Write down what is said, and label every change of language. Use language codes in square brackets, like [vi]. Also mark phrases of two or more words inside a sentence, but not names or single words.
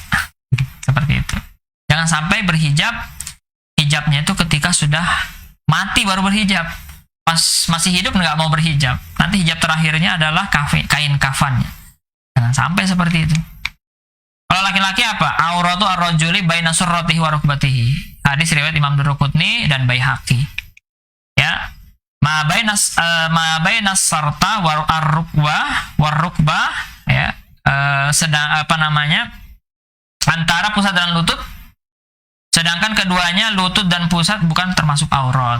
[id] Seperti itu. Jangan sampai berhijab, hijabnya itu ketika sudah mati baru berhijab. Pas masih hidup nggak mau berhijab. Nanti hijab terakhirnya adalah kain kafannya. Jangan sampai seperti itu. Kalau laki-laki apa? [ar] عورة الرجل بين سرته وركبته. [id] Hadis riwayat Imam Durqutni dan Baihaqi. Ya. [ar] ما بين السرة والركبة ya. [id] Sedang antara pusat dan lutut. Sedangkan keduanya lutut dan pusat bukan termasuk aurat.